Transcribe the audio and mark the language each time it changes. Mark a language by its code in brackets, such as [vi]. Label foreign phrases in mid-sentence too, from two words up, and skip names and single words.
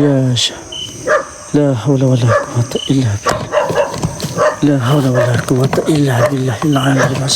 [ms] Ya Syah. [ar] لا حول ولا قوة إلا بالله. لا حول ولا قوة إلا بالله العلي العظيم.